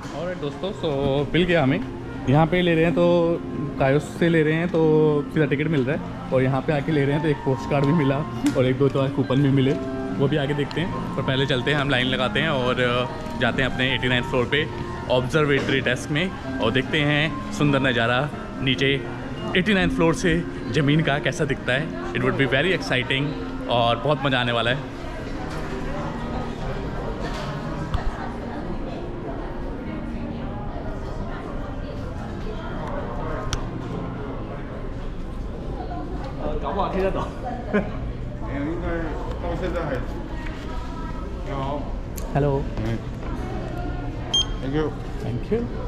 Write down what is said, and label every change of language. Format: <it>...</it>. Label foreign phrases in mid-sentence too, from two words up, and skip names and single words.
<hi>और दोस्तों, सो मिल गया हमें। यहाँ पे ले रहे हैं तो कायोस से ले रहे हैं तो सीधा टिकट मिल रहा है, और यहाँ पे आके ले रहे हैं तो एक पोस्ट कार्ड भी मिला, और 1-2 तो कूपन भी मिले, वो भी आगे देखते हैं। पर पहले चलते हैं, हम लाइन लगाते हैं और जाते हैं अपने 89 फ्लोर पे</hi> <en>observatory desk</en> <hi>में, और देखते हैं सुंदर नज़ारा नीचे 89 फ्लोर से ज़मीन का कैसा दिखता है।</hi> <en>it would be very exciting,</en> <hi>और बहुत मज़ा आने वाला है।</hi> <zh>应该到现在还。你好。</zh> <en>हेलो, Thank you。 thank you.</en>